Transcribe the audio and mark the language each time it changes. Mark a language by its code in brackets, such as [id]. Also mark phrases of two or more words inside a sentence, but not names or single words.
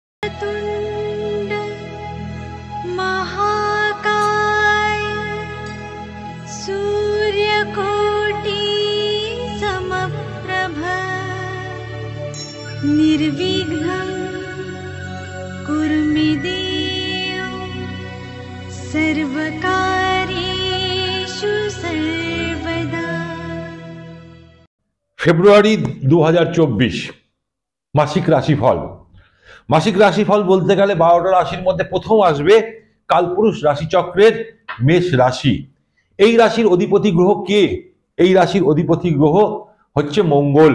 [sa] वक्रतुण्ड महाकाय सूर्यकोटि समप्रभ निर्विघ्नं कुरु मे देव सर्वकार्येषु सर्वदा। [bn] ফেব্রুয়ারি 2024 মাসিক রাশিফল। মাসিক রাশিফল বলতে গেলে 12টা রাশির মধ্যে প্রথম আসবে কালপুরুষ রাশিচক্রের মেষ রাশি। এই রাশির অধিপতি গ্রহ কে? এই রাশির অধিপতি গ্রহ হচ্ছে মঙ্গল।